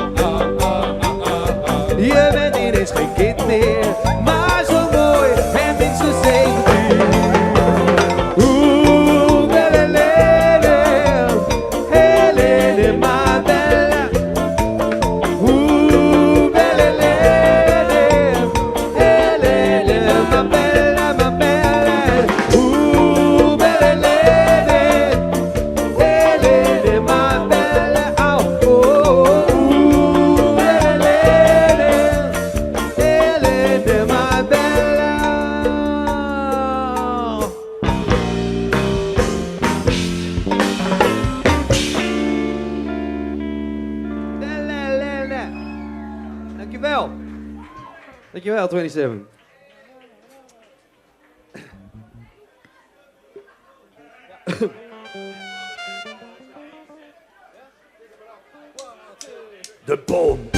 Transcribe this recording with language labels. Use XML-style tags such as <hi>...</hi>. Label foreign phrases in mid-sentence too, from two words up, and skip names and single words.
<nl>Je bent ineens geen kind meer, maar zo mooi en minstens 17. Oeh,</nl> <it>belle Hélène, Hélène, ma bella. Oeh, belle Hélène, Hélène, ma bella, ma bella. Oeh, belle Hélène, Hélène, ma bella. Oh, oh, oeh, belle Hélène, Hélène, ma bella. Belle Hélène.</it> <nl>Dankjewel. Dankjewel, 27. De boom.</nl>